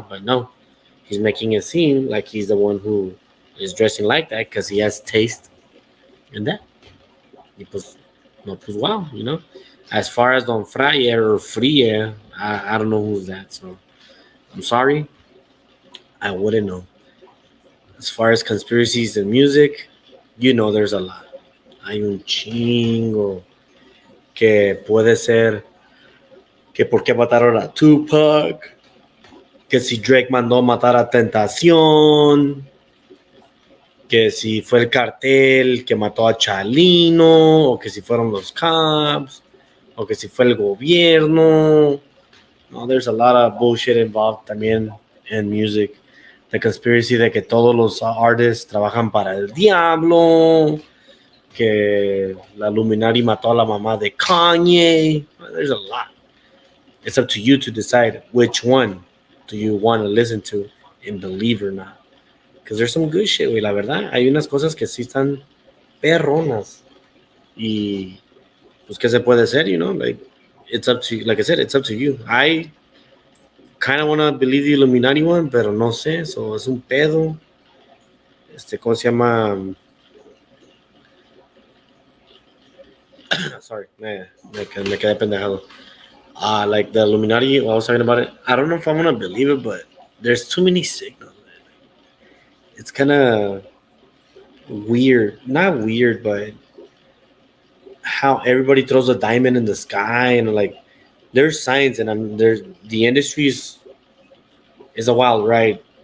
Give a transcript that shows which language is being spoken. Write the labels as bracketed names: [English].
[English] But no, he's making it seem like he's the one who is dressing like that because he has taste in that. Wow, As far as Don Fryer or Frie, I don't know who's that. So I'm sorry. I wouldn't know. As far as conspiracies and music, there's a lot. [Spanish] Hay un chingo que puede ser que por qué mataron a Tupac, que si Drake mandó matar a Tentación, que si fue el cartel que mató a Chalino, o que si fueron los cops, o que si fue el gobierno. [English] No, there's a lot of bullshit involved también in music. The conspiracy [Spanish] de que todos los artists trabajan para el diablo, que la Luminari mató a la mamá de Kanye. [English] There's a lot. It's up to you to decide which one do you want to listen to and believe or not. Because there's some good shit, [Spanish] güey, la verdad. Hay unas cosas que sí están perronas. Y pues, ¿qué se puede hacer, [English] Like, it's up to you. Like I said, it's up to you. I kind of want to believe the Illuminati one, [Spanish] pero no sé. So, es un pedo. ¿Cómo se llama? Sorry, me quedé pendejado. [English] Like the Illuminati, I was talking about it. I don't know if I want to believe it, but there's too many signals. It's kind of weird. Not weird, but how everybody throws a diamond in the sky and like there's science and there's the industry is a wild ride.